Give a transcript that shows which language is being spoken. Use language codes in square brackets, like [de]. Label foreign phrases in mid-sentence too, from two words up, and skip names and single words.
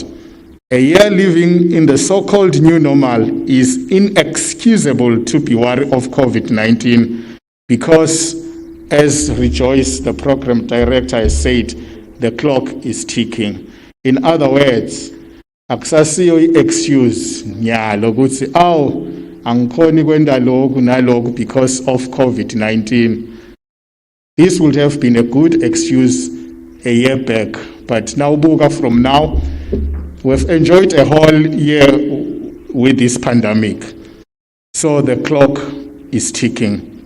[en] A year living in the so-called new normal is inexcusable to be worried of COVID-19 because, as Rejoice, the program director, has said, the clock is ticking. In other words, [ss] akusasiyo excuse nyalo ukuthi angikhoni kwenda lokhu nalokhu [en] because of COVID-19. This would have been a good excuse a year back, but now buka from now, we've enjoyed a whole year with this pandemic. So the clock is ticking.